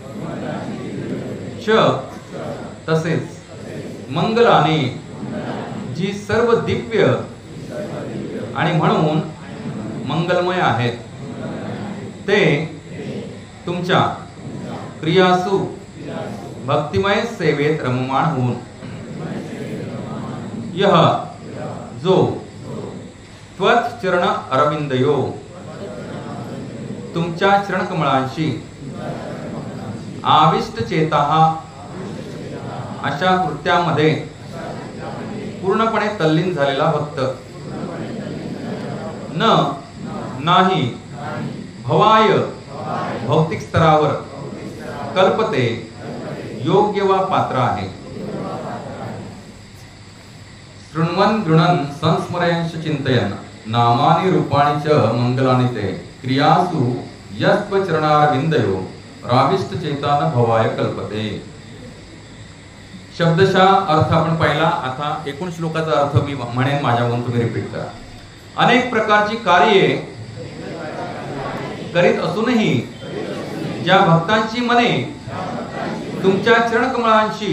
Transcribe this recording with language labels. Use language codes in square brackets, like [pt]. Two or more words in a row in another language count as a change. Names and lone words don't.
[mr] च तसेच मंगलाने जी सर्व दिव्य आणि म्हणून मंगलमय आहेत ते तुमच्या क्रियासु भक्तिमय सेवेत रममाण होऊन। [sa] यह जो त्वत् चरण अरविंदयो [mr] तुमच्या चरणकमळांशी [sa] आविष्ट चेताः [mr] अशा कृत्यामध्ये पूर्णपणे तल्लीन झालेला भक्त। नाही भवाय भौतिक स्तरावर कल्पते योग्य वा पात्र आहे। [sa] शृण्वन् गृणन् संस्मरयन् चिन्तयन् नामानि रूपाणि च मंगलानि ते क्रियासु यस्त्वचरणारविन्दयो राविष्ट चेतान भवाय कल्पते। [mr] शब्दशः अर्थ आपण पाहिला। आता एकूण श्लोकाचा अर्थ मी म्हणेन, माझ्याकडून तुम्ही रिपीट करा। अनेक प्रकारची कार्ये करीत असूनही ज्या भक्तांची मने तुमच्या चरणकमळांशी